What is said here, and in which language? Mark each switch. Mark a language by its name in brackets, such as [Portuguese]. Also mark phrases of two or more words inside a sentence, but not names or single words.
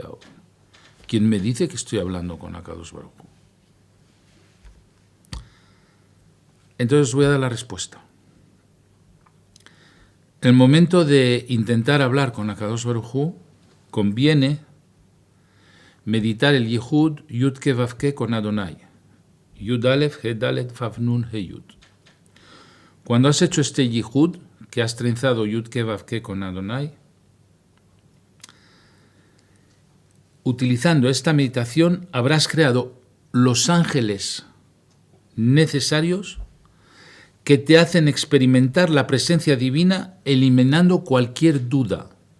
[Spanish] ¿Quién me dice que estoy hablando con [Hebrew] הקדוש ברוך הוא? [Spanish] Entonces os voy a dar la respuesta. En el momento de intentar hablar con [Hebrew] הקדוש ברוך הוא, [Spanish] conviene meditar el [Hebrew] יחוד יוד קה ואו קה [Spanish] con Adonai. [Hebrew] יוד אלף הא דלת ואו נון הא יוד. [Spanish] Cuando has hecho este Yehud, que has trenzado [Hebrew] יוד קה ואו קה [Spanish] con Adonai, utilizando esta meditación habrás creado los ángeles necesarios que te hacen experimentar la presencia divina eliminando cualquier duda.